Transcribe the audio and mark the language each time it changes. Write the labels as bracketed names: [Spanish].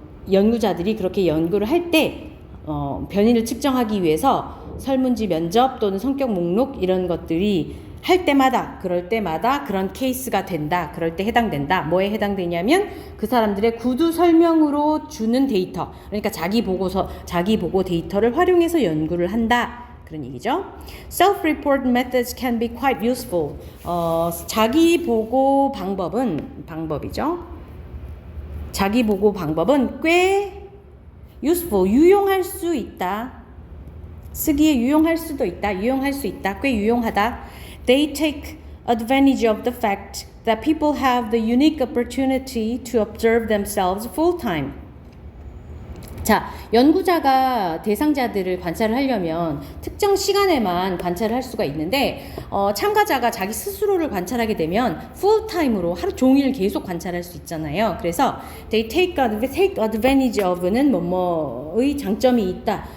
[Korean] 연구자들이 그렇게 연구를 할 때 변인을 측정하기 위해서 설문지 면접 또는 성격 목록 이런 것들이 그럴 때마다 그런 케이스가 된다. 그럴 때 해당된다. 뭐에 해당되냐면 그 사람들의 구두 설명으로 주는 데이터. 그러니까 자기 보고 데이터를 활용해서 연구를 한다. 그런 얘기죠. [English] Self-report methods can be quite useful. [Korean] 자기 보고 방법이죠. 자기 보고 방법은 꽤 useful, 유용할 수 있다. 쓰기에 유용할 수 있다. 꽤 유용하다. [English] They take advantage of the fact that people have the unique opportunity to observe themselves full time. [Korean] 자, 연구자가 대상자들을 관찰을 하려면 특정 시간에만 관찰을 할 수가 있는데 참가자가 자기 스스로를 관찰하게 되면 풀타임으로 하루 종일 계속 관찰할 수 있잖아요. 그래서 [English] they take advantage of [Korean] 는 뭐뭐의 장점이 있다.